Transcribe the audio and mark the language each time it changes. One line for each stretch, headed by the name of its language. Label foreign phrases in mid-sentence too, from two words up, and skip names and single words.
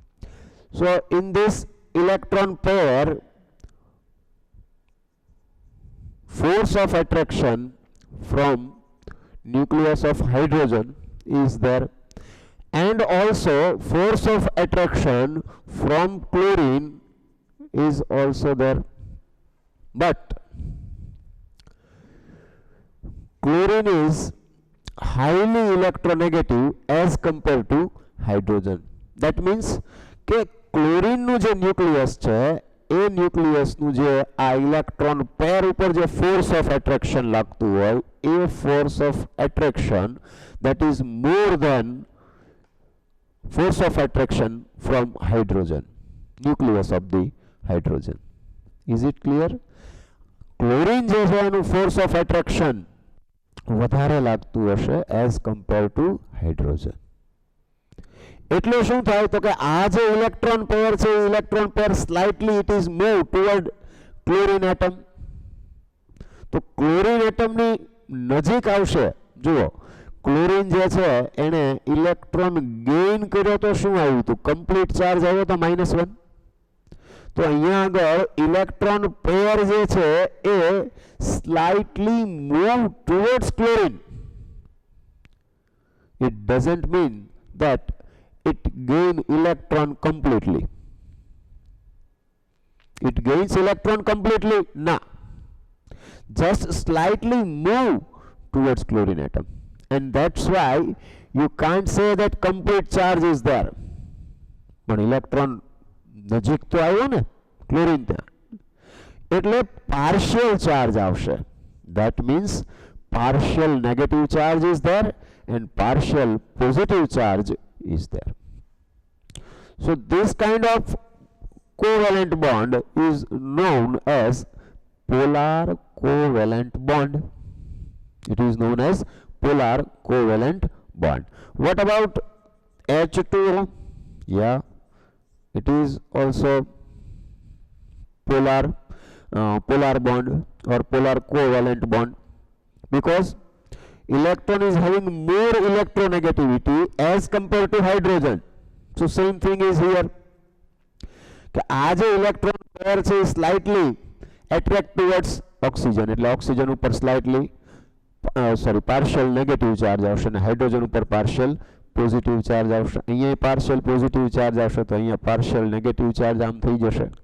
English: So in this electron pair, force of attraction from nucleus of hydrogen is there, and also force of attraction from chlorine is also there, but chlorine is highly electronegative as compared to hydrogen. That means
Gujarati: કે ક્લોરીન નું જે ન્યુક્લિયસ છે એ ન્યુક્લિયસ નું જે આ
English: electron pair
Gujarati: ઉપર જે
English: force of attraction
Gujarati: લાગતું હોય એ
English: force of attraction that is more than force of attraction from hydrogen, nucleus of the hydrogen. Is it clear?
Gujarati: ક્લોરીન જે છે એનું
English: force of attraction
Gujarati: વધારે લાગતું હશે
English: as compare to hydrogen.
Gujarati: એટલે શું થાય તો કે આ જે
English: electron pair
Gujarati: છે
English: electron pair slightly it is move toward chlorine atom.
Gujarati: તો ક્લોરીન એટમની નજીક આવશે. જુઓ ક્લોરીન જે છે એને
English: electron gain
Gujarati: કર્યો તો શું આવ્યું હતું?
English: complete charge
Gujarati: આવ્યો તો -1. તો અહીંયા આગળ
English: electron pair
Gujarati: જે છે એ
English: slightly move towards chlorine. It doesn't mean that it gain electron completely. It gains electron completely? No. Just slightly move towards chlorine atom. And that's why you can't say that complete charge is there.
Gujarati: પણ ઇલેક્ટ્રોન નજીક તો આવ્યો ને ક્લોરીન ત્યાં, એટલે
English: partial charge
Gujarati: આવશે.
English: That means partial negative charge is there and partial positive charge is there. So this kind of covalent bond is known as polar covalent bond. It is known as polar covalent bond. What about H2O? Yeah, it is also polar bond or polar covalent bond, because electron is having more electronegativity as compared to hydrogen. So same thing is here.
Gujarati: કે આ જે
English: electron pair
Gujarati: છે
English: slightly attract towards oxygen,
Gujarati: એટલે ઓક્સિજન ઉપર
English: slightly partial negative charge
Gujarati: આવશે અને હાઇડ્રોજન ઉપર
English: partial positive charge
Gujarati: આવશે. અહીંયા
English: partial positive charge
Gujarati: આવશે તો અહીંયા
English: partial negative charge
Gujarati: આમ થઈ જશે.